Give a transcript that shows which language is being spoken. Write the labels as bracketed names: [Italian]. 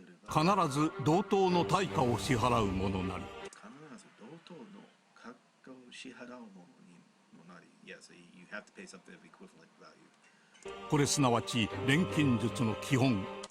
[Japanese] 必ず同等の対価を支払うものなり。必ず同等の価格を支払うものにもなり。 [English] Yes, you have to pay something of equivalent value. [Japanese] これすなわち錬金術の基本。